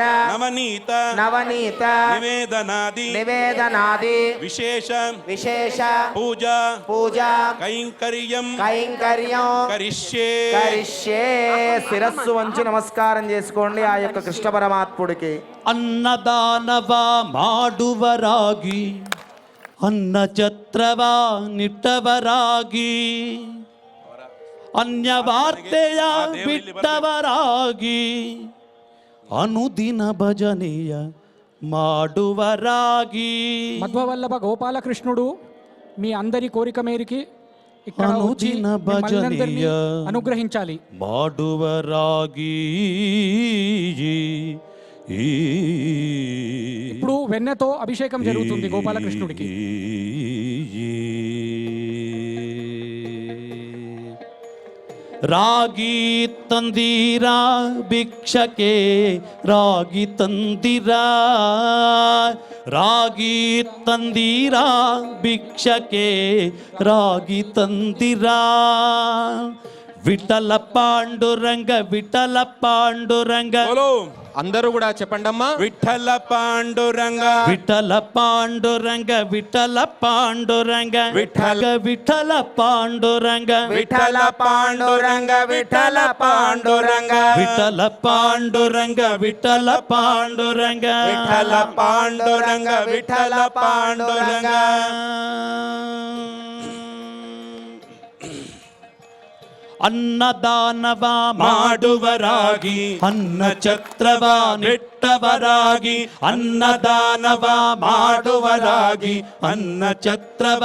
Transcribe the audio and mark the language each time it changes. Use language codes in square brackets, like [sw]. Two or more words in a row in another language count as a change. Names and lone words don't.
[sa] నవనీత నవనీత నివేదనాది నివేదనాది విశేష విశేష పూజ పూజ కైంకర్యం కైంకర్యం కరిష్యే. కరిష్యే. [te] శిరస్సు వంచి నమస్కారం చేసుకోండి ఆ యొక్క కృష్ణ పరమాత్ముడికి. [kn] ಅನ್ನದಾನವ ಮಾಡುವರಾಗಿ ಅನ್ನ ಛತ್ರವ ನಿಟ್ಟವರಾಗಿ ಅನ್ಯವಾರ್ತೆಯ ಬಿಟ್ಟವರಾಗಿ ಅನುದಿನ ಭಜನೆಯ ಮಾಡುವರಾಗಿ [te] మధ్వవల్లభ గోపాలకృష్ణుడు మీ అందరి కోరిక మేరికి ఇక్కడ వచ్చి అనుదిన మిమ్మల్ని అందరినీ భజనీయ అనుగ్రహించాలి. ಮಾಡುವರಾಗಿ ఇప్పుడు వెన్నతో అభిషేకం జరుగుతుంది గోపాలకృష్ణుడికి. [kn] ರಾಗಿ ತಂದಿರಾ ಭಿಕ್ಷಕೆ ರಾಗಿ ತಂದಿರಾ ರಾಗಿ ತಂದಿರಾ ಭಿಕ್ಷಕೆ ರಾಗಿ ತಂದಿರಾ ವಿಠಲ ಪಾಂಡುರಂಗ ವಿಠಲ ಪಾಂಡುರಂಗ [te] బోలో అందరూ కూడా చెప్పండమ్మా. విఠల పాండురంగ విఠల పాండురంగ విఠల పాండురంగ విఠల విఠల పాండురంగ విఠల పాండురంగ విఠల పాండురంగ విఠల పాండురంగ విఠల పాండురంగ విఠల పాండురంగ విఠల పాండురంగ. [kn] ಅನ್ನದಾನವ ಮಾಡುವರಾಗಿ ಅನ್ನ ಛತ್ರವ ನೆಟ್ಟವರಾಗಿ ಅನ್ನದಾನವ ಮಾಡುವರಾಗಿ ಅನ್ನ ಛತ್ರವ